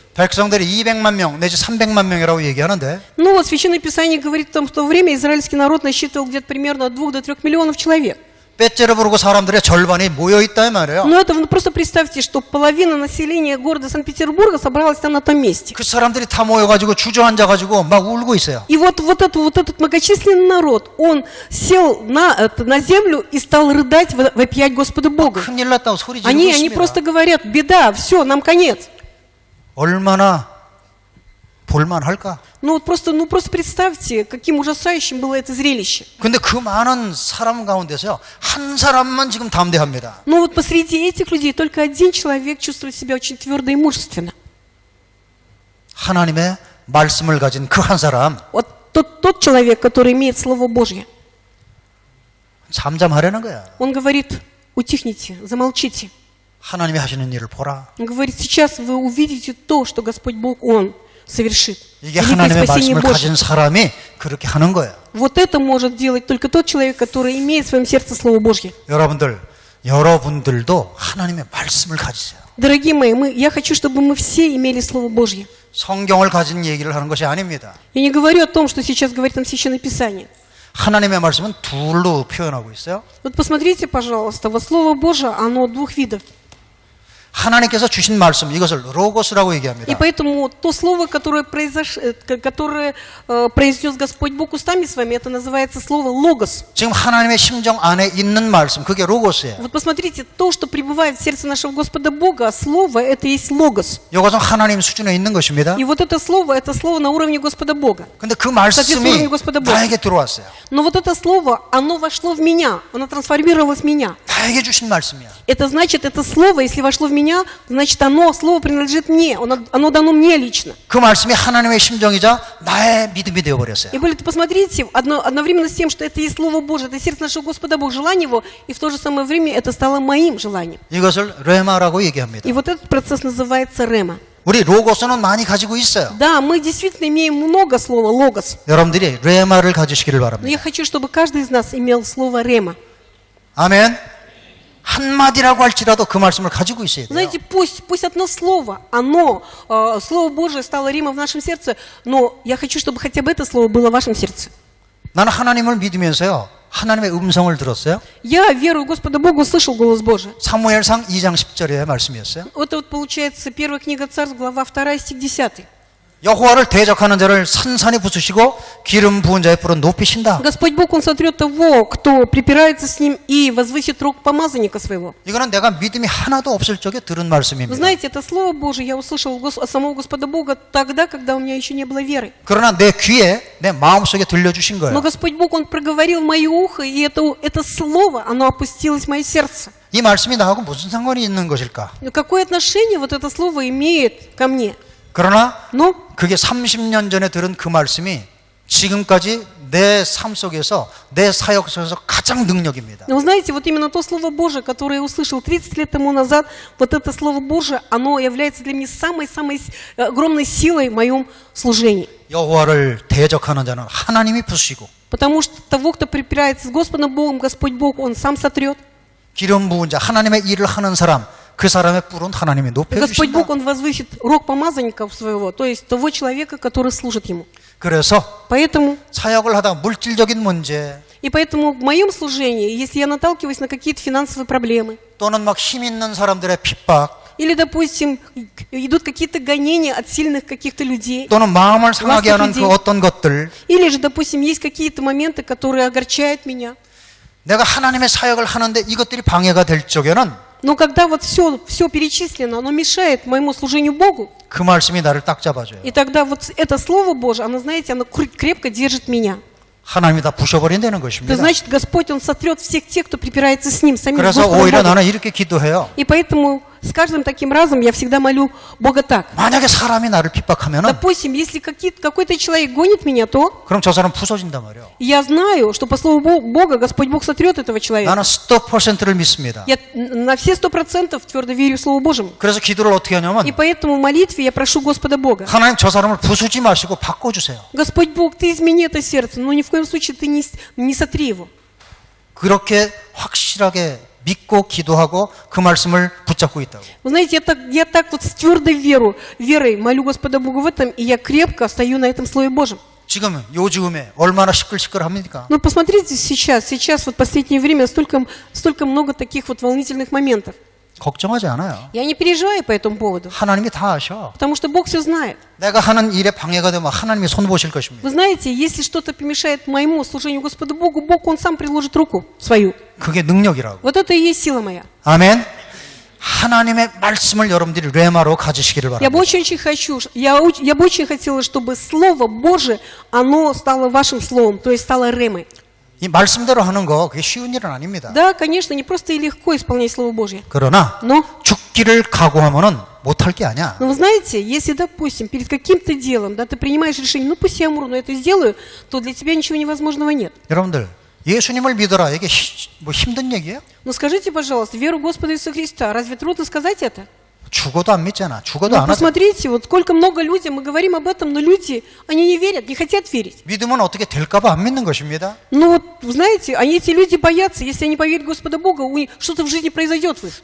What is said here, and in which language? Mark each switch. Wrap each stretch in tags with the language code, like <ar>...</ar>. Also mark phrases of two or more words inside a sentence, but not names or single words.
<ko>백성들이 200만 명 내지 300만 명이라고 얘기하는데</ko> <ru>Ну вот Священное Писание говорит, что в то время израильский народ насчитывал где-то примерно от 2 до 3 миллионов человек.</ru> <ko>빼째려 부르고 사람들의 절반이 мо여있다 이 말이에요.</ko> <ru>Но это просто представьте, что половина населения города Санкт-Петербурга собралась там на том месте.</ru> <ko>그 사람들이 다 모여가지고 주저앉아가지고 막 울고 있어요.</ko> <ru>И вот этот многочисленный народ, он сел на землю и стал рыдать, вопиять Господу Богу.</ru> <ko>큰일 났다고 소리 지르고</ko> <ru>Они</ru> <ko>있습니다.</ko> <ru>просто говорят, беда, все, нам конец.</ru> <ko>얼마나 볼만할까?</ko> <ru>Ну просто представьте, каким ужасающим было это зрелище.</ru> <ko>근데 그 많은 사람 가운데서요 한 사람만 지금 담대합니다.</ko> <ru>Но вот посреди этих людей только один человек чувствует себя очень твердо и мужественно.</ru> <ko>하나님의 말씀을 가진 그 한 사람.</ko> <ru>Вот тот человек, который имеет Слово Божье.</ru> <ko>잠잠하려는 거야.</ko> <ru>Он говорит, утихните, замолчите.</ru> <ko>하나님이 하시는 일을 보라.</ko> <ru>Он говорит, сейчас вы увидите то, что Господь Бог, Он совершит.</ru> <ko>이게</ko> <ru>Великое</ru> <ko>하나님의</ko> <ru>спасение</ru> <ko>말씀을</ko> <ru>Божье.</ru> <ko>가진 사람이 그렇게 하는 거야.</ko> <ru>Вот это может делать только тот человек, который имеет в своем сердце Слово Божье.</ru> <ko>여러분들도 하나님의 말씀을 가지세요.</ko> <ru>Дорогие мои, я хочу, чтобы мы все имели Слово Божье.</ru> <ko>성경을 가진 얘기를 하는 것이 아닙니다.</ko> <ru>Я не говорю о том, что сейчас говорит нам Священное Писание.</ru> <ko>하나님의 말씀은 둘로 표현하고 있어요.</ko> <ru>Вот посмотрите, пожалуйста, вот Слово Божие, оно двух видов.</ru> <ko>하나님께서 주신 말씀, 이것을 로고스라고</ko> <ru>И</ru> <ko>얘기합니다.</ko> <ru>поэтому то слово, которое произнес Господь Бог устами своими, это называется слово «логос».</ru> <ko>지금 하나님의 심정 안에 있는 말씀, 그게 로고스예요.</ko> <ru>Вот посмотрите, то, что пребывает в сердце нашего Господа Бога, слово, это есть «логос».</ru> <ko>이것은 하나님 수준에 있는 것입니다.</ko> <ru>И вот это слово на уровне Господа Бога.</ru> <ko>근데 그 말씀이</ko> <ru>Господа Бога.</ru> <ko>나에게 들어왔어요.</ko> <ru>Но вот это слово, оно вошло в меня, оно трансформировалось в меня.</ru> <ko>나에게 주신 말씀이야.</ko> <ru>Это значит, это слово, если вошло в меня, значит, слово принадлежит мне, оно дано мне лично.</ru> <ko>그 말씀이 하나님의 심정이자 나의 믿음이 되어버렸어요.</ko> <ru>И более, посмотрите, одновременно с тем, что это есть Слово Божие, это сердце нашего Господа Бога, желание Его, и в то же самое время это стало моим желанием.</ru> <ko>이것을 레마라고 얘기합니다.</ko> <ru>И вот этот процесс называется рема.</ru> <ko>우리 로고스는 많이 가지고 있어요.</ko> <ru>Да, мы действительно имеем много слова «логос»,</ru> <ko>여러분들이 레마를 가지시기를</ko> <ru>но</ru> <ko>바랍니다.</ko> <ru>я хочу, чтобы каждый из нас имел слово «рема».</ru> <ko>아멘. 한마디라고 할지라도 그 말씀을 가지고 있어야 돼요.</ko> <ru>Знаете, пусть одно слово, Слово Божие стало Рима в нашем сердце, но я хочу, чтобы хотя бы это слово было в вашем сердце.</ru> <ko>나는 하나님을 믿으면서요. 하나님의 음성을 들었어요.</ko> <ru>Я, верую в Господа Бога, услышал голос Божий.</ru> <ko>사무엘상 2장 10절의 말씀이었어요.</ko> <ru>Это вот получается первая книга Царств, глава 2, стих 10.</ru> <ko>여호와를 대적하는 자를 산산히 부수시고 기름 부은 자의 뿔은 높이신다.</ko> <ru>Господь Бог, Он сотрет того, кто припирается с Ним, и возвысит рог помазанника своего.</ru> <ko>이거는 내가 믿음이 하나도 없을 적에 들은</ko> <ru>Вы</ru> <ko>말씀입니다.</ko> <ru>знаете, это Слово Божие я услышал от самого Господа Бога тогда, когда у меня еще не было веры.</ru> <ko>그러나 내 귀에 내 마음속에 들려주신</ko> <ru>Но</ru> <ko>거예요.</ko> <ru>Господь Бог, Он проговорил в мое ухо, и это слово, оно опустилось в мое сердце.</ru> <ko>이 말씀이 나하고 무슨 상관이 있는 것일까?</ko> <ru>Но какое отношение вот это слово имеет ко мне?</ru> <ko>그러나</ko> <ru>Ну,</ru> <ko>그게 30년 전에 들은 그 말씀이 지금까지 내 삶 속에서 내 사역 속에서 가장 능력입니다.</ko> <ru>но вы знаете, вот именно то Слово Божие, которое я услышал 30 лет тому назад, вот это Слово Божие, оно является для меня самой огромной силой в моем служении.</ru> <ko>여호와를 대적하는 자는 하나님이 부수시고</ko> <ru>Потому что того, кто припирается с Господом Богом, Господь Бог, Он сам сотрет.</ru> <ko>기름 부은 자 하나님의 일을 하는 사람 그 사람의 뿔은 하나님이</ko> <ru>Господь Бог,</ru> <ko>높여주신다.</ko> <ru>Он возвысит рог помазанников своего, то есть того человека, который служит Ему.</ru> <ko>그래서</ko> <ru>Поэтому,</ru> <ko>사역을 하다가 물질적인 문제</ko> <ru>и поэтому в моем служении, если я наталкиваюсь на какие-то финансовые проблемы,</ru> <ko>또는 막 힘 있는 사람들의 핍박</ko> <ru>или, допустим, идут какие-то гонения от сильных каких-то людей,</ru> <ko>또는 마음을 상하게 하는 그</ko> <ru>людей.</ru> <ko>어떤 것들</ko> <ru>или же, допустим, есть какие-то моменты, которые огорчают меня.</ru> <ko>내가 하나님의 사역을 하는데 이것들이 방해가 될 적에는</ko> <ru>Но когда вот все перечислено, оно мешает моему служению Богу,</ru> <ko>그 말씀이 나를 딱 잡아줘요.</ko> <ru>и тогда вот это Слово Божие, оно, знаете, оно крепко держит меня.</ru> <ko>하나님이 다 부셔버린다는</ko> <ru>Это</ru> <ko>것입니다.</ko> <ru>значит, Господь, Он сотрет всех тех, кто припирается с Ним, самим</ru> <ko>그래서</ko> <ru>Господом</ru> <ko>오히려</ko> <ru>Богом.</ru> <ko>나는 이렇게 기도해요.</ko> <ru>И поэтому с каждым таким разом я всегда молю Бога так.</ru> <ko>만약에 사람이 나를 핍박하면은</ko> <ru>Допустим, если какой-то человек гонит меня, то</ru> <ko>그럼 저 사람 부서진단 말이에요.</ko> <ru>я знаю, что по слову Бога Господь Бог сотрет этого человека.</ru> <ko>나는 100%를 믿습니다.</ko> <ru>Я на все 100% твердо верю Слову Божьему.</ru> <ko>그래서 기도를 어떻게 하냐면</ko> <ru>И поэтому в молитве я прошу Господа Бога.</ru> <ko>하나님 저 사람을 부수지 마시고 바꿔주세요.</ko> <ru>Господь Бог, Ты измени это сердце, но ни в коем случае Ты не сотри его.</ru> <ko>그렇게 확실하게 믿고 기도하고 그 말씀을 붙잡고 있다고.</ko> <ru>Вы знаете, я так вот с твердой верой молю Господа Бога в этом, и я крепко стою на этом Слове Божьем.</ru> <ko>지금 요즘에 얼마나 시끌시끌합니까?</ko> <ru>Но посмотрите сейчас вот в последнее время столько много таких вот волнительных моментов.</ru> <ko>걱정하지 않아요.</ko> <ru>Я не переживаю по этому поводу,</ru> <ko>하나님이 다 아셔.</ko> <ru>потому что Бог все знает.</ru> <ko>내가 하는 일에 방해가 되면 하나님이 손 보실 것입니다.</ko> <ru>Вы знаете, если что-то помешает моему служению Господу Богу, Бог, Он сам приложит руку свою.</ru> <ko>그게 능력이라고.</ko> <ru>Вот это и есть сила моя.</ru> <ko>아멘. 하나님의 말씀을 여러분들이 레마로 가지시기를</ko> <ru>Я бы</ru> <ko>바랍니다.</ko> <ru>очень хочу, я бы очень хотела, чтобы Слово Божие, оно стало вашим словом, то есть стало ремой.</ru> <ko>이 말씀대로 하는 거 그게 쉬운 일은 아닙니다.</ko> <ru>Да, конечно, не просто и легко исполнять Слово Божье.</ru> <ko>그러나</ko> <ru>Но</ru> <ko>죽기를 각오하면은 못할 게 아니야.</ko> <ru>Но вы знаете, если, допустим, перед каким-то делом, да, ты принимаешь решение, ну пусть я умру, но это сделаю, то для тебя ничего невозможного нет.</ru> <ko>여러분들 예수님을 믿어라. 이게 뭐 힘든 얘기예요?</ko> <ru>Но скажите, пожалуйста, веру Господа Иисуса Христа, разве трудно сказать это?</ru> <ko>죽어도 안 믿잖아. 죽어도</ko> <ru>Ну,</ru> <ko>안 하잖아.</ko> <ru>посмотрите, вот сколько много людям, мы говорим об этом, но люди, они не верят, не хотят верить.</ru> <ko>믿으면 어떻게 될까 봐 안 믿는 것입니다.</ko> <ru>Ну вот, вы знаете, эти люди боятся, если они поверят в Господа Бога, у них что-то в жизни произойдет в их.</ru>